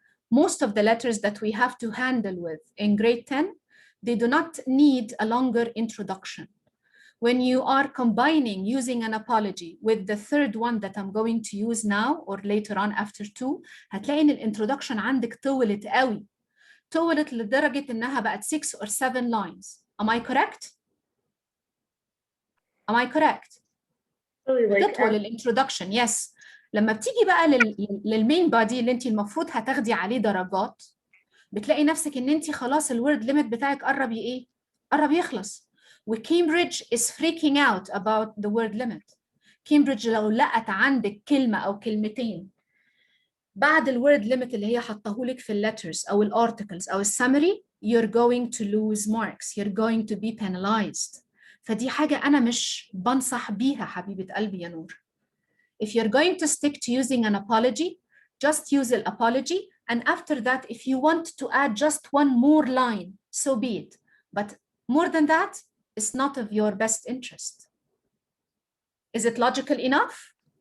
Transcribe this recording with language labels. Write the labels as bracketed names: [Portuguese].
[English] Most of the letters that we have to handle with in grade 10, they do not need a longer introduction. When you are combining using an apology with the third one that I'm going to use now or later on after 2, [Arabic] هتلاقي ان الانترودكشن عندك طولت قوي. طولت لدرجة انها بقت [English] 6 or 7 lines. Am I correct? Am I correct? [Arabic] بتطول الانترودكشن, [English] yes. [Arabic] لما بتيجي بقى للمين بادي اللي انت المفروض هتاخدي عليه درجات، بتلاقي نفسك ان انت خلاص الورد ليميت بتاعك قرب ايه؟ قرب يخلص. [English] وكامبريدج is freaking out about the word limit. [Arabic] كامبريدج لو لقت عندك كلمة أو كلمتين بعد الورد ليميت اللي هي حطهولك في الليترز أو الارتكلز أو السمري، [English] you're going to lose marks, you're going to be penalized. [Arabic] فدي حاجة أنا مش بنصح بيها حبيبة قلبي يا نور. [English] If you're going to stick to using an apology, just use an apology. And after that, if you want to add just one more line, so be it. But more than that, it's not of your best interest. Is it logical enough?